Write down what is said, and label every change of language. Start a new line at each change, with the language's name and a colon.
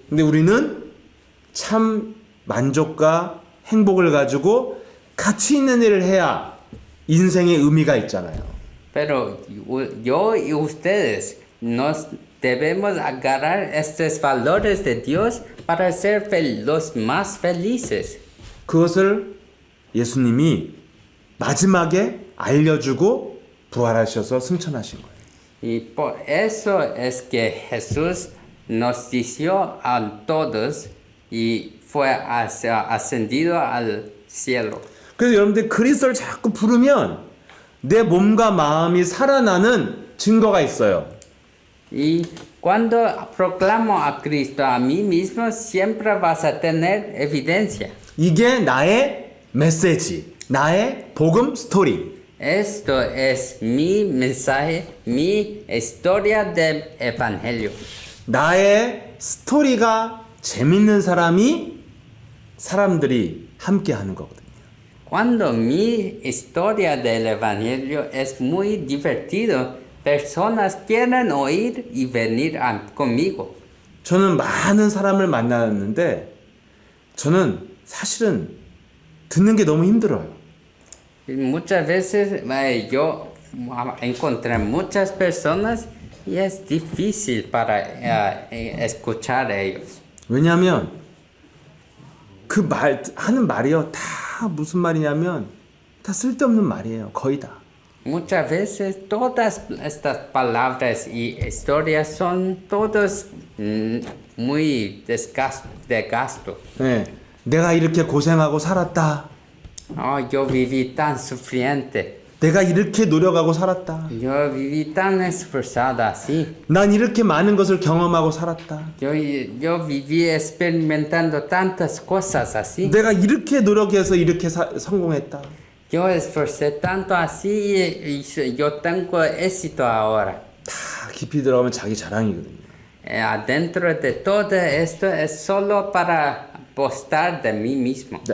Korean: 근데 우리는 참 만족과 행복을 가지고 가치 있는 일을 해야 인생의 의미가 있잖아요.
Spanish: Pero yo y ustedes nos debemos agarrar estos valores de Dios para ser los más felices.
Korean: 그것을 예수님이 마지막에 알려주고 부활하셔서 승천하신 거예요.
Spanish: Y por eso es que Jesús nos dijo a todos y fue ascendido al cielo.
Korean: 그래서 여러분들 그리스도를 자꾸 부르면 내 몸과 마음이 살아나는 증거가 있어요.
Spanish: Y cuando proclamo a Cristo a mí mismo, siempre vas a tener evidencia.
Korean: 이게 나의 메시지, 나의 복음 스토리.
Spanish: Esto es mi mensaje, mi historia del Evangelio.
Korean: 나의 스토리가 재밌는 사람들이 함께 하는 거거든요.
Spanish: Cuando mi historia del Evangelio es muy divertido, personas quieren oír y venir conmigo.
Korean: 저는 많은 사람을 만났는데 저는 사실은 듣는 게 너무 힘들어요.
Spanish: Y muchas veces yo encontré muchas personas y es difícil para escuchar a ellos.
Korean: 왜냐하면 그 하는 말이요 다 무슨 말이냐면 다 쓸데없는 말이에요. 거의 다.
Spanish: Muchas veces todas estas palabras y historias son todos muy de gasto.
Korean: 네, 내가 이렇게 고생하고 살았다.
Spanish: Oh, yo viví tan sufriente.
Korean: 내가 이렇게 노력하고 살았다.
Spanish: Yo viví tan esforzada así.
Korean: 난 이렇게 많은 것을 경험하고 살았다.
Spanish: Yo viví experimentando tantas cosas así.
Korean: 내가 이렇게 노력해서 이렇게 성공했다.
Spanish: Yo esforcé tanto así y yo tengo éxito ahora.
Korean: 다 깊이 들어가면 자기 자랑이거든요.
Spanish: Adentro de todo esto es solo para postar de mí mismo.